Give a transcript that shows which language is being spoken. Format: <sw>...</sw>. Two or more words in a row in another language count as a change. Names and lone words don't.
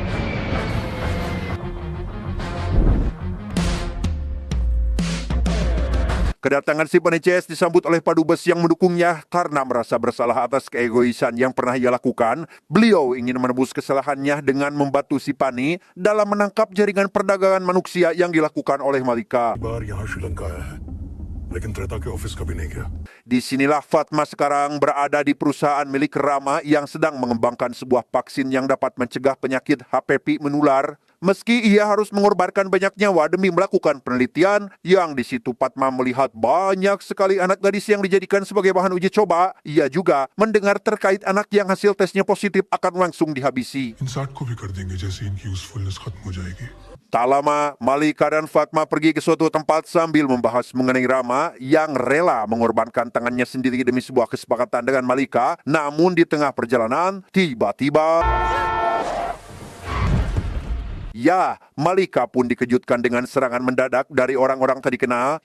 <id>Kedatangan Sipani CS disambut oleh Padubes yang mendukungnya karena merasa bersalah atas keegoisan yang pernah ia lakukan. Beliau ingin menebus kesalahannya dengan membantu Sipani dalam menangkap jaringan perdagangan manusia yang dilakukan oleh Malika.</id> <hi>बार यहाँ श्रीलंका आया है लेकिन त्रेता के ऑफिस कभी नहीं गया</hi> <id>Disinilah Fatma sekarang berada di perusahaan milik Rama yang sedang mengembangkan sebuah vaksin yang dapat mencegah penyakit HPV menular. Meski ia harus mengorbankan banyak nyawa demi melakukan penelitian, yang di situ Fatma melihat banyak sekali anak gadis yang dijadikan sebagai bahan uji coba. Ia juga mendengar terkait anak yang hasil tesnya positif akan langsung dihabisi.</id> <hi>इन 60 को भी कर देंगे जैसे इनकी यूजफुलनेस खत्म हो जाएगी</hi> <id>Tak lama, Malika dan Fatma pergi ke suatu tempat sambil membahas mengenai Rama yang rela mengorbankan tangannya sendiri demi sebuah kesepakatan dengan Malika. Namun di tengah perjalanan, tiba-tiba... Ya, Malika pun dikejutkan dengan serangan mendadak dari orang-orang tak dikenal.</id>